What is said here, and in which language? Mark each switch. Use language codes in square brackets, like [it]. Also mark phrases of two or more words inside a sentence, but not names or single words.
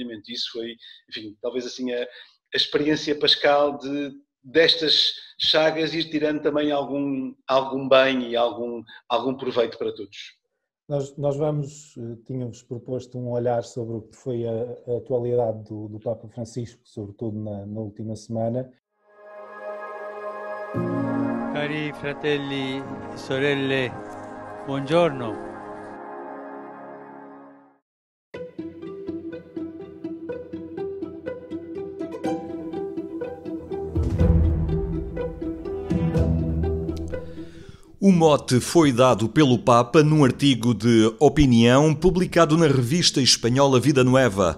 [pt] E isso foi, enfim, talvez assim a experiência pascal destas chagas ir tirando também algum bem e algum proveito para todos. Nós tínhamos proposto um olhar sobre o que foi a atualidade do Papa Francisco, sobretudo na última semana. [it] Cari fratelli e sorelle, buongiorno. [pt] O mote foi dado pelo Papa num artigo de opinião publicado na revista espanhola Vida Nueva.